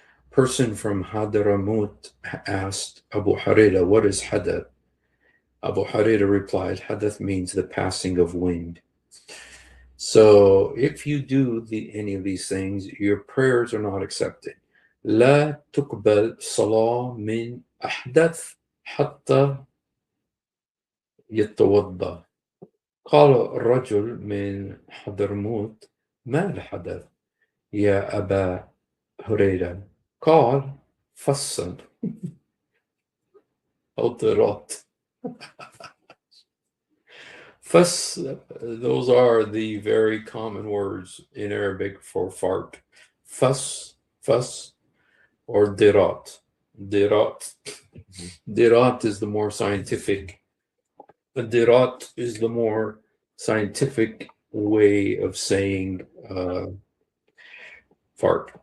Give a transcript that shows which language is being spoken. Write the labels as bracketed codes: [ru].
[en] Person from Hadramut asked Abu Hurairah, what is hadath? Abu Hurairah replied, hadath means the passing of wind. So if you do any of these things, your prayers are not accepted. [ar] لا تقبل صلاة من أحدث حتى يتوضأ. قال الرجل من حضرموت ما الحدث يا أبا هريرة؟ قال فصل أو طرات. [en] Fuss, those are the very common words in Arabic for fart. Fuss, or dirat. Dirat. Dirat is the more scientific. Dirat is the more scientific way of saying fart.